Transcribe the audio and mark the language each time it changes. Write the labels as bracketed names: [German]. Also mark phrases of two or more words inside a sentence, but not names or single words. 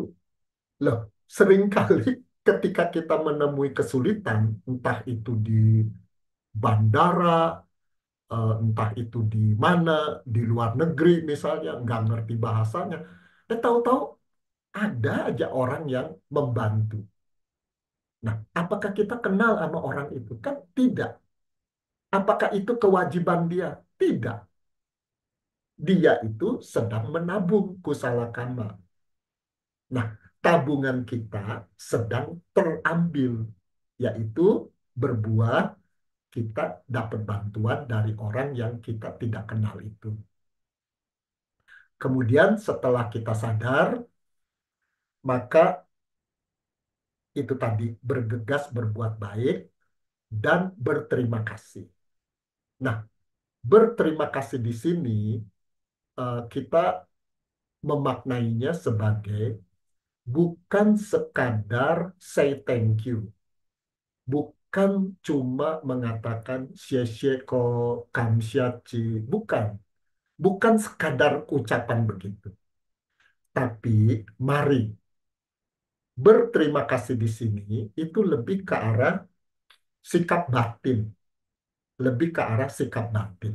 [Indonesian] Loh, seringkali ketika kita menemui kesulitan, entah itu di bandara, entah itu di mana, di luar negeri misalnya, nggak ngerti bahasanya. Tahu-tahu ada aja orang yang membantu. Nah, apakah kita kenal sama orang itu? Kan tidak. Apakah itu kewajiban dia? Tidak. Dia itu sedang menabung [Pali] kusala kama. [Indonesian] Nah, tabungan kita sedang terambil, yaitu berbuah kita dapat bantuan dari orang yang kita tidak kenal itu. Kemudian setelah kita sadar, maka itu tadi bergegas berbuat baik dan berterima kasih. Nah, berterima kasih di sini kita memaknainya sebagai bukan sekadar [English] say thank you, [Indonesian] bukan cuma mengatakan xie ko kamsiachi, bukan, bukan sekadar ucapan begitu. Tapi mari berterima kasih di sini itu lebih ke arah sikap batin, lebih ke arah sikap batin.